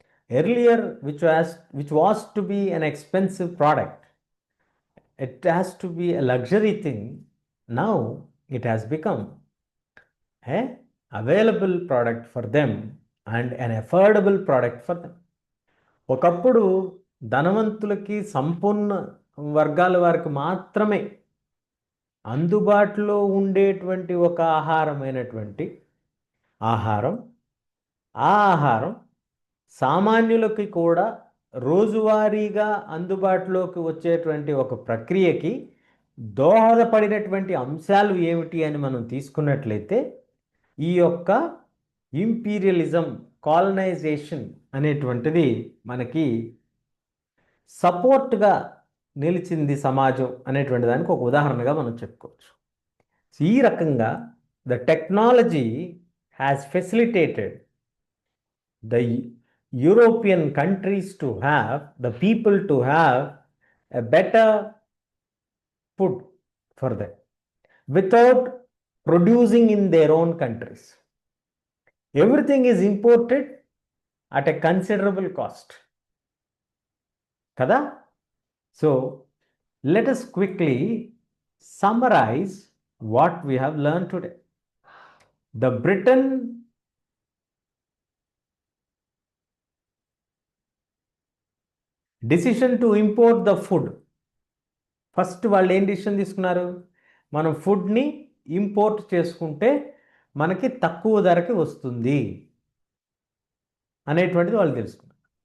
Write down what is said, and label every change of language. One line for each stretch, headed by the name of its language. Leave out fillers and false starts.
English: Earlier, which was to be an expensive product, it has to be a luxury thing. Now it has become a available product for them and an affordable product for them.
Telugu: ఒకప్పుడు ధనవంతులకి సంపూర్ణ వర్గాల వారికి మాత్రమే అందుబాటులో ఉండేటువంటి ఒక ఆహారమైనటువంటి ఆహారం, ఆ ఆహారం సామాన్యులకి కూడా రోజువారీగా అందుబాటులోకి వచ్చేటువంటి ఒక ప్రక్రియకి దోహదపడినటువంటి అంశాలు ఏమిటి అని మనం తీసుకున్నట్లయితే ఈ యొక్క ఇంపీరియలిజం, కాలనైజేషన్ అనేటువంటిది మనకి సపోర్ట్గా నిలిచింది సమాజం అనేటువంటి దానికి ఒక ఉదాహరణగా మనం చెప్పుకోవచ్చు. ఈ రకంగా
English: The technology has facilitated the European countries to have, the people to have a better food for them without producing in their own countries. Everything is imported at a considerable cost. Kada? So, let us quickly summarize what we have learned today. The Britain decision to import the food, first
Telugu: వాళ్ళు ఏం decision తీసుకున్నారు? మనం ఫుడ్ని import చేసుకుంటే మనకి తక్కువ ధరకి వస్తుంది అనేటువంటిది వాళ్ళు తెలుసుకున్నారు.